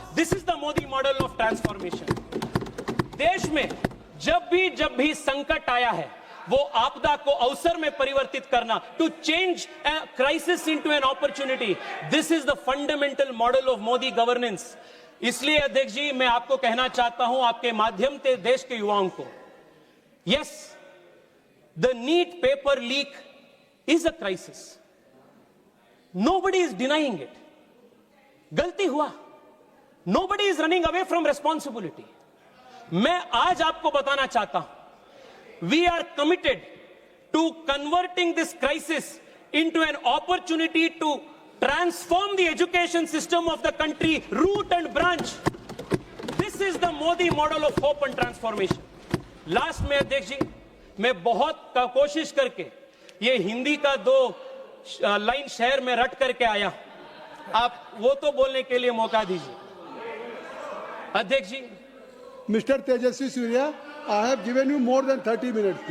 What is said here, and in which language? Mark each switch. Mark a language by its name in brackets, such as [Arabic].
[English] This is the Modi model of transformation. [Hindi] देश में जब भी संकट आया है, वो आपदा को अवसर में परिवर्तित करना, [English] To change crisis into an opportunity, this is the fundamental model of Modi governance. [Hindi] इसलिए अध्यक्ष जी, मैं आपको कहना चाहता हूं, आपके माध्यम से देश के युवाओं को, [English] Yes, the NEET paper leak is a crisis. Nobody is denying it. [Hindi] गलती हुआ. [English] Nobody is running away from responsibility. [Hindi] मैं आज आपको बताना चाहता हूं, [English] we are committed to converting this crisis into an opportunity to transform the education system of the country, root and branch. This is the Modi model of hope and transformation. [Hindi] Last में अध्यक्ष जी, मैं बहुत कोशिश करके ये हिंदी का 2 line शहर में रट करके आया, आप वो तो बोलने के लिए मौका दीजिए। अध्यक्ष जी, [English] Mister Tejasvi Surya, I have given you more than 30 minutes.